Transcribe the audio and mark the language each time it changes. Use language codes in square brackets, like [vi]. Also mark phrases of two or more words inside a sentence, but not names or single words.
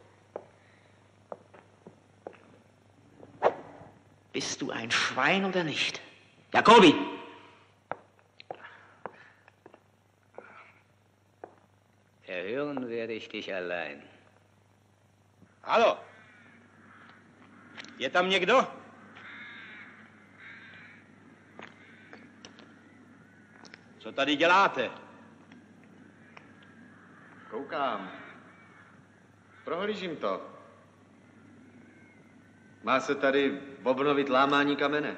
[de] Bist du ein Schwein oder nicht? Jacobi! Erhören werde ich dich allein. Hallo? [cs] Je tam někdo? Co tady děláte? Koukám. Prohlížím to. Má se tady obnovit lámání kamene.